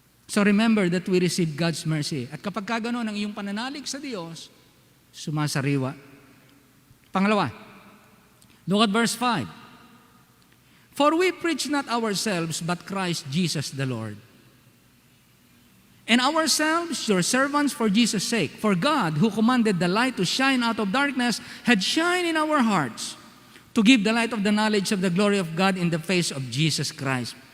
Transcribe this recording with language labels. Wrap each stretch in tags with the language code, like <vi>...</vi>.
<en>So remember that we receive God's mercy.</en> <tl>At kapag kaganoon ang iyong pananalig sa Diyos, sumasariwa. Pangalawa,</tl> <en>look at verse 5. For we preach not ourselves, but Christ Jesus the Lord. And ourselves, your servants for Jesus' sake. For God, who commanded the light to shine out of darkness, had shined in our hearts, to give the light of the knowledge of the glory of God in the face of Jesus Christ.</en>